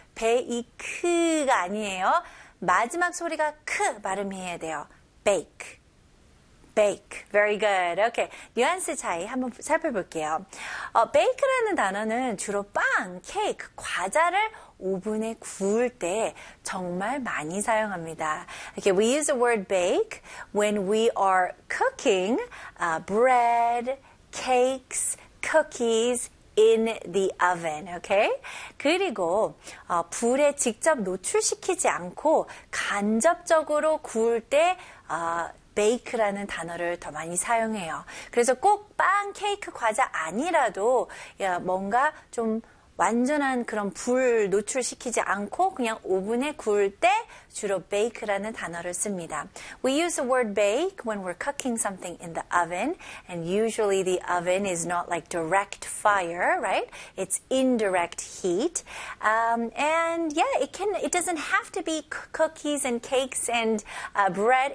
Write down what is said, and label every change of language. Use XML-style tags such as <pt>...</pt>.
<ko>베이크가 아니에요. 마지막 소리가 크 발음해야 돼요.</ko> <en>Bake. Bake. Very good. Okay.</en> <ko>뉘앙스 차이 한번 살펴볼게요. Bake라는 단어는 주로 빵, 케이크, 과자를 오븐에 구울 때 정말 많이 사용합니다.</ko> <en>Okay, we use the word bake when we are cooking bread, cakes, cookies in the oven, okay?</en> <ko>그리고 불에 직접 노출시키지 않고 간접적으로 구울 때 bake라는 단어를 더 많이 사용해요. 그래서 꼭 빵, 케이크, 과자 아니라도 뭔가 좀 완전한 그런 불 노출시키지 않고 그냥 오븐에 구울 때 주로 bake라는 단어를 씁니다.</ko> <en>We use the word bake when we're cooking something in the oven. And usually the oven is not like direct fire, right? It's indirect heat. And yeah, it doesn't have to be cookies and cakes and bread.</en>